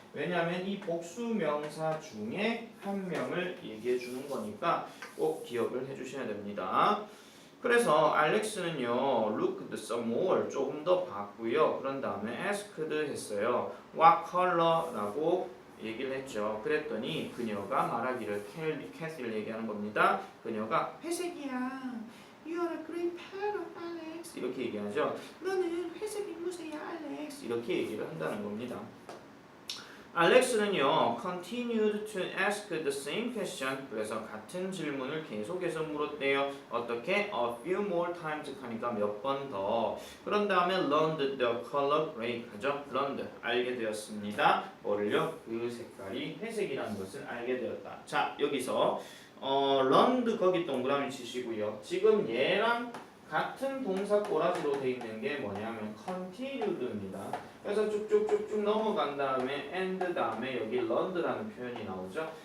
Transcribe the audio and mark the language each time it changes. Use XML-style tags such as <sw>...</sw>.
<ko>왜냐하면 이 복수명사 중에 한 명을 얘기해 주는 거니까 꼭 기억을 해주셔야 됩니다. 그래서 알렉스는요</ko> <en>looked some more</en> <ko>조금 더 봤고요. 그런 다음에 asked 했어요.</ko> <en>What color</en> <ko>라고 얘기를 했죠. 그랬더니 그녀가 말하기를 캐시를 얘기하는 겁니다. 그녀가 회색이야.</ko> <en>You are a great parrot, Alex.</en> <ko>이렇게 얘기하죠. 너는 회색 앵무새야, Alex. 이렇게 얘기를 한다는 겁니다. 알렉스는요,</ko> <en>continued to ask the same question.</en> <ko>그래서 같은 질문을 계속해서 물었대요. 어떻게?</ko> <en>A few more times</en> <ko>하니까 몇 번 더. 그런 다음에</ko> <en>learned the color gray</en> <ko>하죠. learned 알게 되었습니다. 뭐를요? 그 색깔이 회색이라는 것을 알게 되었다. 자, 여기서 learned 거기 동그라미 치시고요. 지금 얘랑 같은 동사 꼬라지로 돼 있는 게 뭐냐면 continued입니다. 그래서 쭉쭉쭉쭉 넘어간 다음에 and 다음에 여기 learned라는 표현이 나오죠.</ko>